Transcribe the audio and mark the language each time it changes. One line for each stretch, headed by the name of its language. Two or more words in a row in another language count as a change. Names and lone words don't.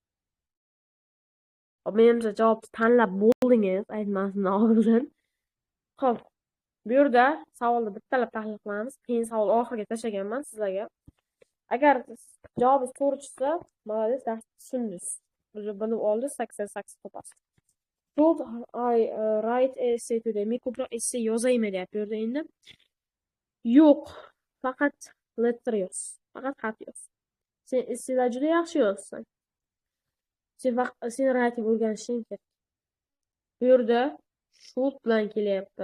Uzbek: Menimcha javobni tanlab bo'ldingiz, aytmasimdan oldin. Xo'p, bu yerda savolni bittalab tahlil qilamiz. Keyin savol oxiriga tashlaganman sizlarga. Agar javobingiz to'g'ri chiqsa, молодец, darsni tushundingiz. Уже bilib oldingiz 88 topasiz.
English: Should I write essay today?
Uzbek: Men ko'proq essay yozaymi deyapti bu yerda endi. Yo'q, faqat letter yoz. Faqat xat yoz. Sen essaylar juda yaxshi yozsan. Sen writing o'rganishing kerak. Bu yerda should bilan kelyapti.